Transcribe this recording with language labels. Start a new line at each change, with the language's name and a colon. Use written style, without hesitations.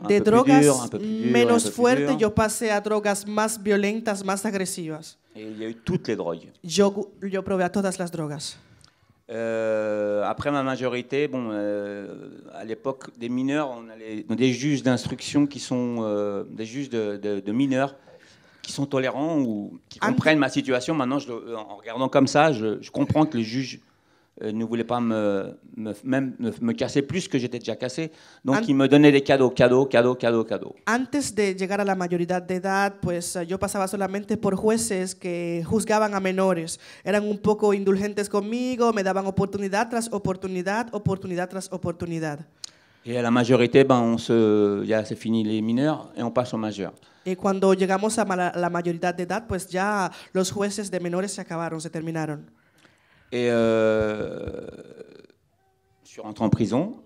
Spanish: De drogas menos fuertes, yo pasé a drogas más violentas, más agresivas.
French: Et il y a eu toutes les drogues.
Spanish: Yo probé a todas las drogas.
French: Après ma majorité, bon, à l'époque des mineurs, on a des juges d'instruction qui sont des juges de mineurs qui sont tolérants ou qui comprennent ma situation. Maintenant, en regardant comme ça, je comprends que les juges ne voulait pas me casser plus que j'étais déjà cassé. Donc, il me donnait des cadeaux.
Spanish: Antes de llegar a la mayoría de edad, pues yo pasaba solamente por jueces que juzgaban a menores. Eran un poco indulgentes conmigo, me daban oportunidad tras oportunidad, oportunidad tras oportunidad.
French: Et à la majorité, ya c'est fini les mineurs et on passe aux majeurs.
Spanish: Y cuando llegamos a la mayoría de edad, pues ya los jueces de menores se acabaron, se terminaron.
French: Et je suis rentré en prison.